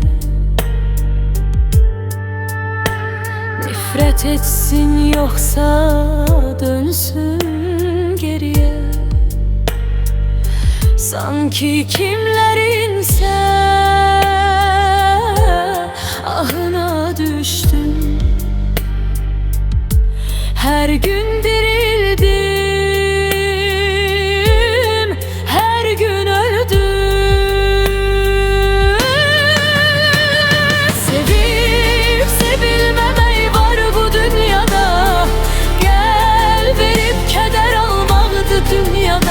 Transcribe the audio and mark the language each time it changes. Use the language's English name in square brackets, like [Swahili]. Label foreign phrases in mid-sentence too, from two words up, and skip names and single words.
[Azerbaijani] Nifrət etsin yoxsa dönsün geriyə. Sanki kimlərinsə ahına düşdüm. [Turkish] Her gün dirildim, her gün öldüm. Sevip sevilmemeyi var bu dünyada, gel verip keder almadı dünyada.